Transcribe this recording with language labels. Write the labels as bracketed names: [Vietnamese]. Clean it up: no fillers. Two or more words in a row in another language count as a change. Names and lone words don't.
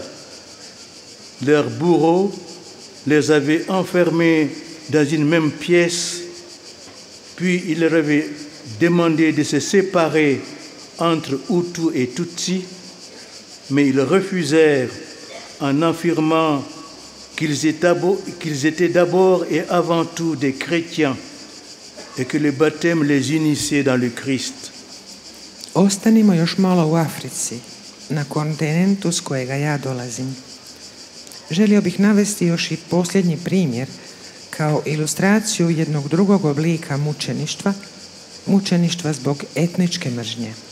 [French] Leurs bourreaux les avaient enfermés dans une même pièce, puis ils leur avaient demandé de se séparer entre Hutus et Tutsis, mais ils refusèrent en affirmant qu'ils étaient d'abord et avant tout des chrétiens et que le baptême les unissait dans le Christ. [Croatian] Ostanimo još malo u Africi, na kontinentu s kojega ja dolazim. Želio bih navesti još i posljednji primjer kao ilustraciju jednog drugog oblika mučeništva zbog etničke mržnje.